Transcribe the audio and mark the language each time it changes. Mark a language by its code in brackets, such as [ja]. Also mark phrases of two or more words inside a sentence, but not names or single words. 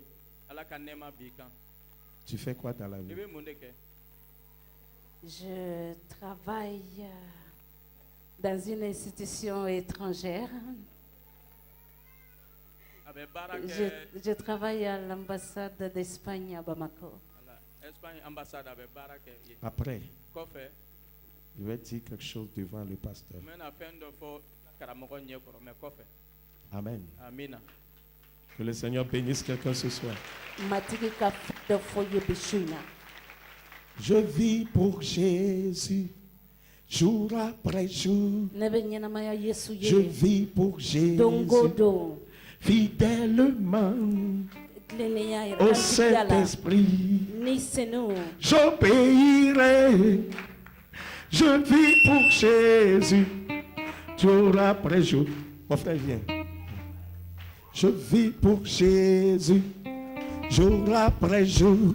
[bm] Ala ka nɛɛma b'i kan. [fr] Tu fais quoi dans la [bm] I [fr] vie? [bm] bɛ mun de kɛ? [fr] Je travaille dans une institution étrangère. [bm] A bɛ baara kɛ [fr] Je travaille à l'ambassade d'Espagne à Bamako. [bm] ala Espagne ambassade a bɛ baara kɛ yen. [fr] Après, [bm] Kɔfɛ [fr] je vais dire quelque chose devant le pasteur. [bm] n bɛna fɛn dɔ fɔ karamɔgɔ ɲɛkɔrɔ mɛ kɔfɛ. [fr] Amen. [bm] Amina. [fr] Que le Seigneur bénisse quelqu'un ce soir. [bm] Matigi ka fɛn dɔ fɔ i ye bi su in na. [fr] Je vis pour Jésus, jour après jour. [bm] Ne bɛ ɲɛnamaya Yesu [fr] Je [bm] ye [fr] vis pour Jésus, [bm] don o don. [fr] fidèlement [bm] Tilennenya yɛrɛ [fr] au [bm] kantigiya la. [fr] Saint-Esprit. [bm] Ni senu [fr] J'obéirai. Je vis pour Jésus, jour après jour. Mon frère, viens. Je vis pour Jésus, jour après jour.